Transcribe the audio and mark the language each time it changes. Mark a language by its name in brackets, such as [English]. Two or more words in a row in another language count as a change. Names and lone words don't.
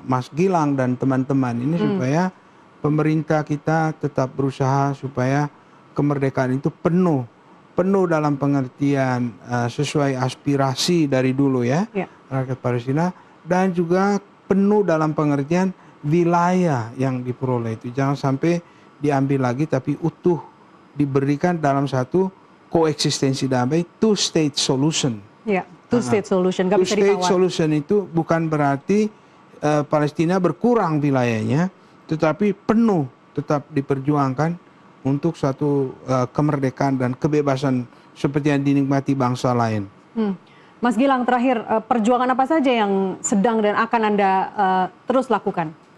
[Indonesian] Mas Gilang dan teman-teman ini supaya pemerintah kita tetap berusaha supaya kemerdekaan itu penuh dalam pengertian sesuai aspirasi dari dulu ya, rakyat Palestina, dan juga penuh dalam pengertian wilayah yang diperoleh itu jangan sampai diambil lagi tapi utuh diberikan dalam satu koeksistensi damai, [English] two state solution. [Indonesian] Ya, [English] two state solution, [Indonesian] nggak bisa ditawar. [English] Two state solution [Indonesian] itu bukan berarti Palestina berkurang wilayahnya, tetapi penuh tetap diperjuangkan untuk satu kemerdekaan dan kebebasan seperti yang dinikmati bangsa lain. Mas Gilang, terakhir, perjuangan apa saja yang sedang dan akan Anda terus lakukan?